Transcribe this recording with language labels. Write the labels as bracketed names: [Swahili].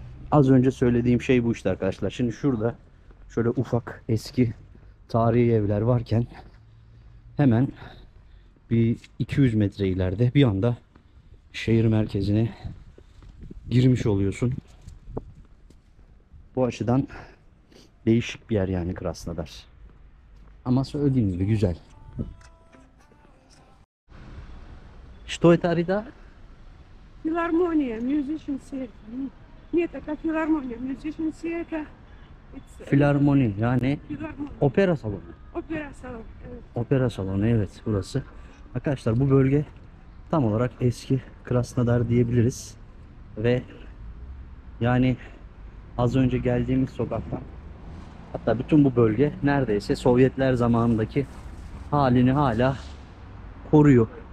[Turkish] Az önce söylediğim şey bu işte arkadaşlar. Şimdi şurada şöyle ufak eski tarihi evler varken hemen bir 200 metre ileride bir anda şehir merkezine girmiş oluyorsun. Bu açıdan değişik bir yer yani Krasnodar. Ama söylediğim gibi güzel. [Russian] Что это, Арида? [English] Филармония, musician theater. [Russian] Нет, это филармония, [English] musician theater. [Turkish] Filarmoni, yani [Russian] Филармония. [Turkish] opera salonu. Opera salon. Evet. Opera salonu, evet, burası. Arkadaşlar bu bölge tam olarak eski Krasnodar diyebiliriz. Ve yani az önce geldiğimiz sokaktan, hatta bütün bu bölge neredeyse Sovyetler zamanındaki halini hala koruyor.